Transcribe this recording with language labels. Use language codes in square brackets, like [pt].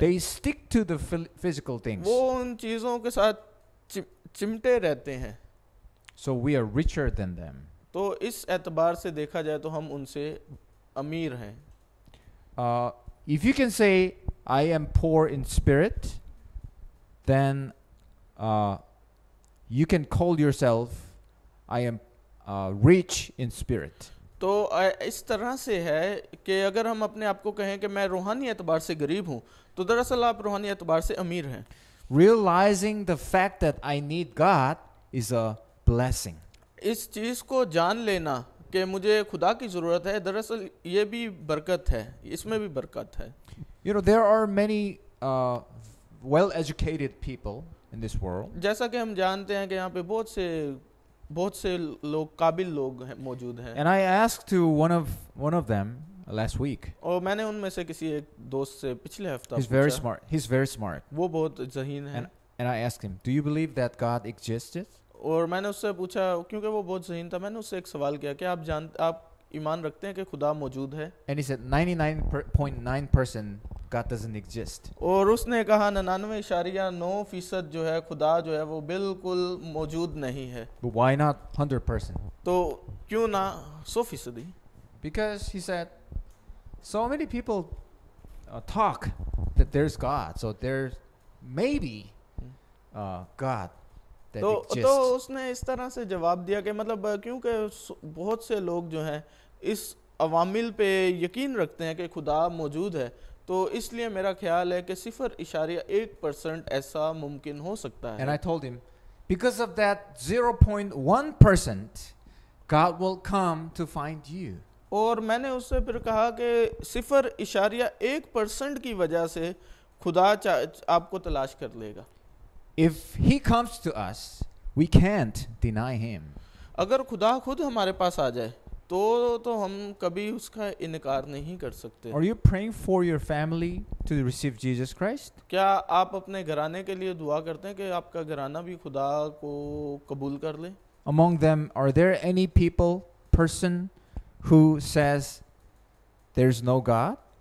[en] They stick to the physical things. [hi] वो उन चीज़ों के साथ चिमटे रहते हैं. [en] So we are richer than them. [hi] तो इस एतबार से देखा जाए तो हम उनसे अमीर हैं. [en] If you can say I am poor in spirit, then you can call yourself, I am rich in spirit. [hi] तो इस तरह से है कि अगर हम अपने आप को कहें कि मैं रूहानी एतबार से गरीब हूँ, तो दरअसल आप रूहानी एतबार से अमीर हैं. [en] Realizing the fact that I need God is a blessing. [hi] इस चीज़ को जान लेना कि मुझे खुदा की ज़रूरत है, दरअसल ये भी बरकत है, इसमें भी बरकत है. [en] You know, there are many well-educated people in this world. [hi] जैसा कि हम जानते हैं कि यहाँ पे बहुत से लोग, काबिल लोग हैं, मौजूद हैं. [en] And I asked to one of them last week. [hi] और मैंने उनमें से किसी एक दोस्त से पिछले हफ्ता [en] He's very [hi] पूछा. [en] smart. He's very smart. [hi] वो बहुत ज़हीन है. [en] And I asked him, "Do you believe that God existed?" [hi] और मैंने उससे पूछा, क्योंकि वो बहुत ज़हीन था, मैंने उससे एक सवाल किया कि आप ईमान रखते हैं कि खुदा मौजूद है? [en] And he said 99.9% God doesn't exist. [hi] और उसने कहा 99.9% जो है खुदा जो है वो बिल्कुल मौजूद नहीं है. [en] But why not 100%? [hi] तो क्यों ना 100%? [en] Because he said, so many people talk that there's God, so there's maybe God that [hi] तो [en] exists. [hi] उसने इस तरह से जवाब दिया कि मतलब क्योंकि बहुत से लोग जो हैं इस अवामिल पे यकीन रखते हैं कि खुदा मौजूद है, तो इसलिए मेरा ख्याल है कि 0.1% ऐसा मुमकिन हो सकता [en] And I [hi] है. [en] told him, because of that 0.1%, God will come to find you. [hi] और मैंने उससे फिर कहा कि 0.1% की वजह से खुदा आपको तलाश कर लेगा. [en] If he comes to us, we can't deny him. [hi] अगर खुदा खुद हमारे पास आ जाए तो हम कभी उसका इनकार नहीं कर सकते. [en] Are you praying for your family to receive Jesus Christ? [hi] क्या आप अपने घराने के लिए दुआ करते हैं कि आपका घराना भी खुदा को कबूल कर ले? [en] Among them, are there any person who says there's no God?